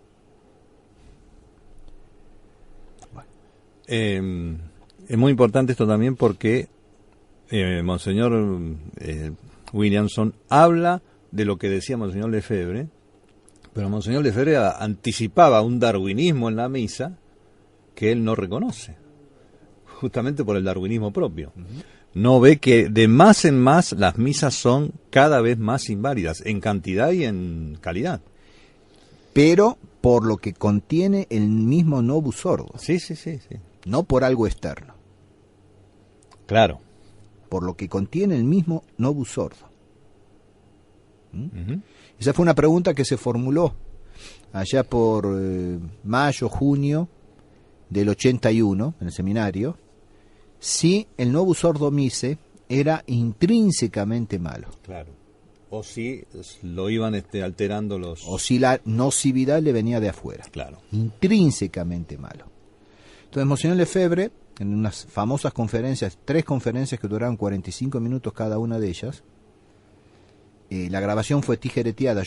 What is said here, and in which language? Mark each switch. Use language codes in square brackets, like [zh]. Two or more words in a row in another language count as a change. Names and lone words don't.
[es] Es muy importante esto también porque Monseñor Williamson habla de lo que decía Monseñor Lefebvre, pero Monseñor Lefebvre anticipaba un darwinismo en la misa que él no reconoce, justamente por el darwinismo propio. No ve que de más en más las misas son cada vez más inválidas, en cantidad y en calidad. Pero por lo que contiene el mismo [la] novus ordo. [es] Sí. No por algo externo. Claro. Por lo que contiene el mismo [la] novus ordo. [es] Esa fue una pregunta que se formuló allá por mayo, junio del 81, en el seminario, si el [la] novus ordo missae [es] era intrínsecamente malo. Claro. O si lo iban alterando los... O si la nocividad le venía de afuera. Claro. Intrínsecamente malo. Entonces, Monseñor Lefebvre, en unas famosas conferencias, 3 conferencias que duraron 45 minutos cada una de ellas, la grabación fue tijereteada.